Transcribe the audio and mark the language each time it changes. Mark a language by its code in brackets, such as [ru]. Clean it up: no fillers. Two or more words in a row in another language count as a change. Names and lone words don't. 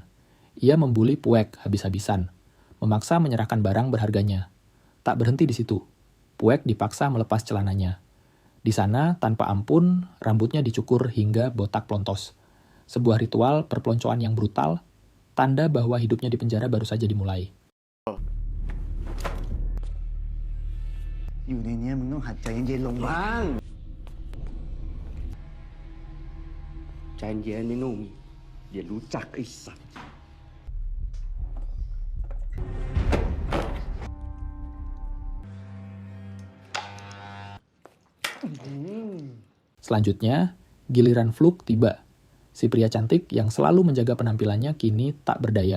[id] Ia membuli Puek habis-habisan, memaksa menyerahkan barang berharganya. Tak berhenti di situ. Puek dipaksa melepas celananya. Di sana, tanpa ampun, rambutnya dicukur hingga botak plontos. Sebuah ritual perpeloncoan yang brutal, tanda bahwa hidupnya di penjara baru saja dimulai. [th] อยู่ในเนี้ยมึงต้องหัดใจเย็นๆลงบ้าง ใจเย็นไอ้หนุ่มอย่ารู้จักไอ้สัตว์ [id] Selanjutnya, giliran Fluke tiba. Si pria cantik yang selalu menjaga penampilannya kini tak berdaya.